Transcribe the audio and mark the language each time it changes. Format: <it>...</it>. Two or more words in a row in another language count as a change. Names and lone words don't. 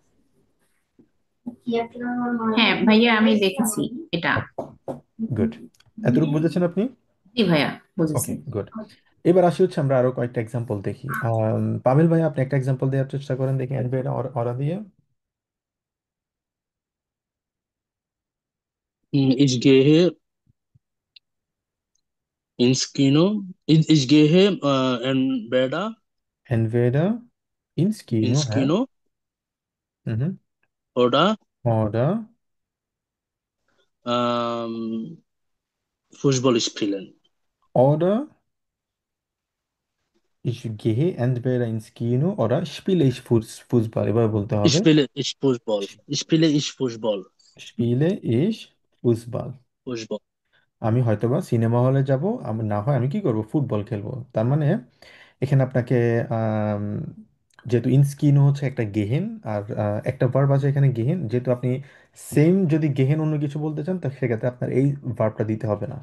<bn>হ্যাঁ ভাইয়া, আমি দেখেছি এটা। গুড। এতটুকু বুঝেছেন আপনি? জি ভাইয়া, বুঝেছি।</bn> <en>Okay, good.</en> <bn>এবার আসি হচ্ছে আমরা আরো কয়েকটা এক্সাম্পল দেখি। পামেল ভাই, আপনি একটা এক্সাম্পল দেওয়ার চেষ্টা করেন দেখি</bn> <de>entweder oder</de> <bn>দিয়ে।</bn> <de>Ich gehe ins Kino. Ich gehe entweder entweder ins Kino, ins</de> <bn>হ্যাঁ।</bn> <de>Kino হুম। oder ওরা Fußball spielen. ওরা Ich gehe entweder ins Kino oder spiele ich Fußball,</de> <bn>এভাবে বলতে হবে।</bn> <de>Ich Fußball. Spiele ich Fußball. Spiele ich Fußball। Fußball.</de> <bn>আমি হয়তোবা সিনেমা হলে যাব, আমি না হয় আমি কি করব, ফুটবল খেলবো। তার মানে এখানে আপনাকে আম, যেহেতু ইনস্কিনো হচ্ছে একটা গেহেন, আর একটা ভার্ব আছে এখানে গেহেন, যেহেতু আপনি সেম যদি গেহেন অন্য কিছু বলতে চান, তা সেক্ষেত্রে আপনার এই ভার্বটা দিতে হবে না।</bn>